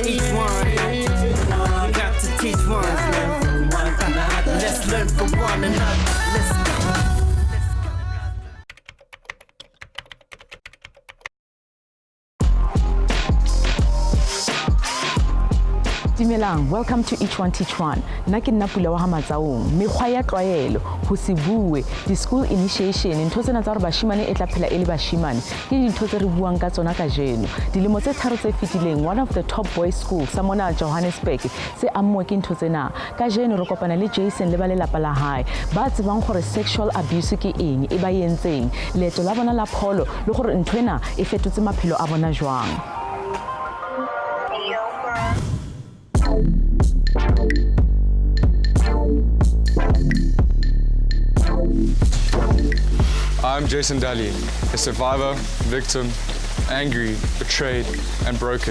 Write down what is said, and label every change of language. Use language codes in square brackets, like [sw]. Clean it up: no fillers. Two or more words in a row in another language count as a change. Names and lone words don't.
[en] Each one got to teach one. Let's learn from one another. Let's go. Dumelang, welcome to Each One Teach One. [st] Nna ke nna Pula Matsaung. Mekgwa ya tlwaelo, ho se bue, di-school initiation, ntho tsena tsa hore bashimane e tla phela e le bashimane, ke dintho tse re buang ka tsona kajeno. Dilemo tse tharo tse fetileng, [en] one of the top boys schools [st] sa mona Johannesburg se amuwe ke ntho tsena. Kajeno re kopana le Jason le ba lelapa la hae ba tsebang gore [en] sexual abuse [st] ke eng e ba yentseng, leeto la bona la pholo le gore nthwena e fetotse maphelo a bona jwang. [en] I'm Jason Daly, a survivor, victim, angry, betrayed, and broken.